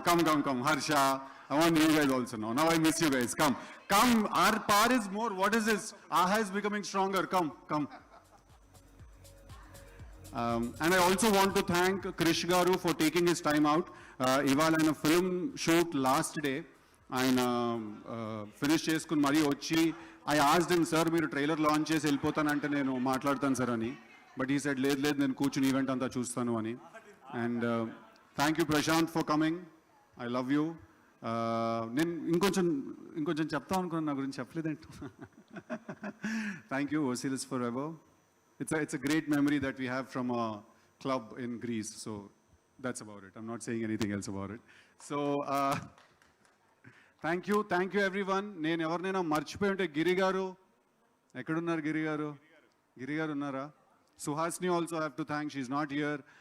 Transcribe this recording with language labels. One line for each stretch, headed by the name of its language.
English: Come, Harsha. I want you guys also now. Now I miss you guys. Come. Our power is more. What is this? AHA is becoming stronger. Come. And I also want to thank Krish Garu for taking his time out. Ival in a film shoot last day.
Telugu: ఆయన finish చేసుకుని మరీ వచ్చి
English: I asked him,
Telugu: sir మీరు trailer launch చేసి వెళ్ళిపోతానంటే నేను మాట్లాడతాను sir అని.
English: but he said
Telugu: లేదు నేను కూర్చుని ఈవెంట్ అంతా చూస్తాను అని.
English: And thank you Prashanth for coming. I love you.
Telugu: నేను ఇంకొంచెం చెప్తాను అనుకున్నాను, నా గురించి చెప్పలేదంట.
English: Thank you. Osiris forever. It's a great memory that we have from a club in Greece. So that's about it. I'm not saying anything else about it. So thank you everyone.
Telugu: నేను ఎవరినైనా మర్చిపోయి ఉంటే గిరి గారు ఎక్కడున్నారు? గిరి గారు ఉన్నారా?
English: సుహాస్ని also have to thank, she's not here.